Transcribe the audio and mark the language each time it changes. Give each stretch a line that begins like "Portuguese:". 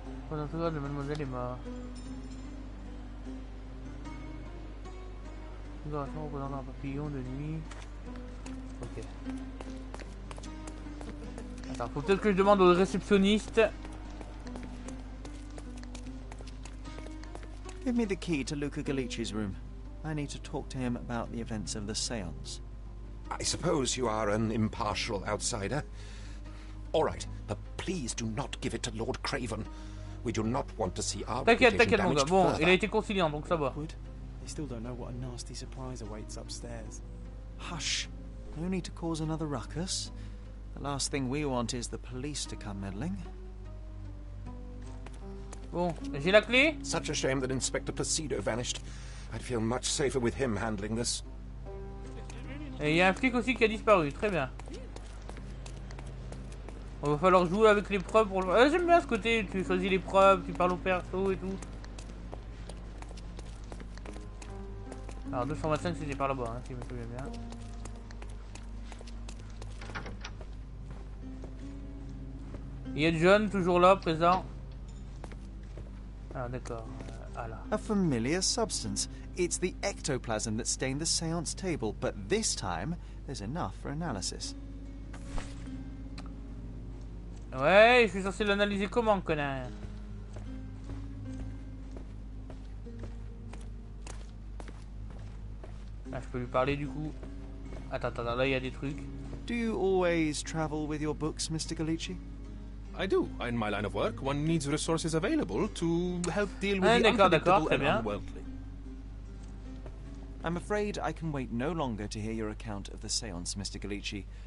French: L'entourage de mademoiselle est mort. Décoration représentant un papillon de nuit. Ok. Attends, faut peut-être que je demande au réceptionniste.
English: Give me the key to Luca Galici's room. I need to talk to him about the events of the séance. I suppose you are an impartial outsider. All right, but please do not give it to Lord Craven. We do not want to see our
French: T'inquiète mon gars. Bon, il a été conciliant, donc ça va.
English: They still don't know what a nasty surprise awaits upstairs. Hush. No need to cause another ruckus. The last thing we want is the police to come meddling.
French: Bon, j'ai la clé.
English: Such a shame that Inspector Placido vanished. I'd feel much safer with him handling this.
French: Et il y a un flic aussi qui a disparu, très bien. On va falloir jouer avec les preuves pour le... J'aime bien ce côté, tu choisis les preuves, tu parles au perso et tout. Alors 225 c'était par là-bas, hein, si je me souviens bien. Il y a jeune toujours là, présent. Ah d'accord, là.
English: A familiar substance. It's the ectoplasm that stained the seance table, but this time there's enough for analysis.
French: Ouais, je suis censé l'analyser comment, connard? Ah, je peux lui parler du coup. Attends, là il y a des trucs.
English: Do you always travel with your books, Mr. Galici? I do. In my line of work, one needs resources available to help deal with the unpredictable and unworldly. I'm afraid I can wait no longer to hear your account of the seance, Mr. Galici.